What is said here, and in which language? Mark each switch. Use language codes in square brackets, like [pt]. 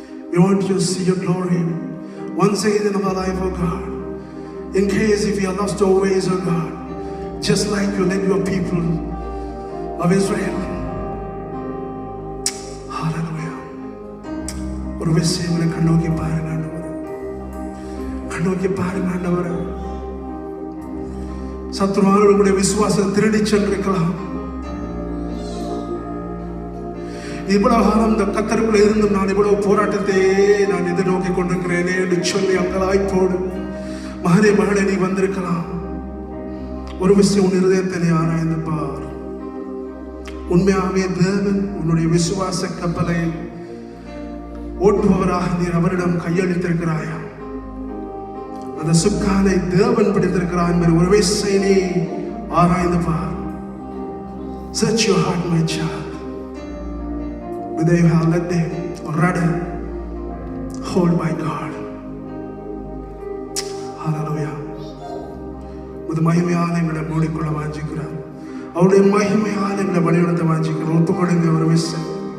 [en] We want to see your glory once again in our life, oh God. In case if we are lost our ways, oh God, just like you led your people of Israel. Hallelujah. [ta] ஒரு விஷயங்களை கண்ணோக்கி பாருங்க ஆண்டவரே, கண்ணோக்கி பாருங்க ஆண்டவரே. சத்துருவானுடைய விசுவாசத்தை திருடி சென்றிருக்கலாம். இவ்வளவு காலம் இந்த கத்தருக்குள்ள இருந்தும் நான் இவ்வளவு போராட்டத்தையே நான் எதிர்நோக்கி கொண்டிருக்கிறேனே என்று சொல்லி அங்கலாய்ப்போடு மகனே நீ வந்திருக்கலாம். ஒரு விஷயம் உன் இருதயத்தை ஆராய்ந்து பார். உண்மையாகவே தேவன் உன்னுடைய விசுவாச கப்பலை ஓட்டுபவராக நீர் அவரிடம் கையளித்திருக்கிறாயா? அந்த சுக்கானை தேவன் பிடித்திருக்கிறார் என்பது ஒரு விஷயம் நீ ஆராய்ந்து பார். [en] Search your heart, my child. Whether you have let the rudder hold by God. Hallelujah. [ta] உமது மகிமையால் எங்களை மூடிக்கொள்ள வாஞ்சிக்கிறார். அவருடைய மகிமையால் எங்களை வழிநடத்த வாஞ்சிக்கிறார். ஒப்புக்கொடுங்க ஒரு விஷயம்.